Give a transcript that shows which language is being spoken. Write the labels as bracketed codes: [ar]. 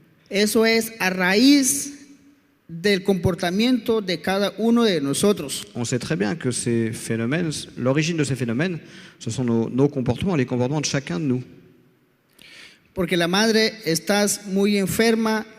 [es] Eso es a raíz del comportamiento de cada uno de nosotros. [fr] On sait très bien que ces phénomènes, l'origine de ces phénomènes, ce sont nos comportements, les comportements de chacun de nous. [es] Porque la madre estás muy enferma,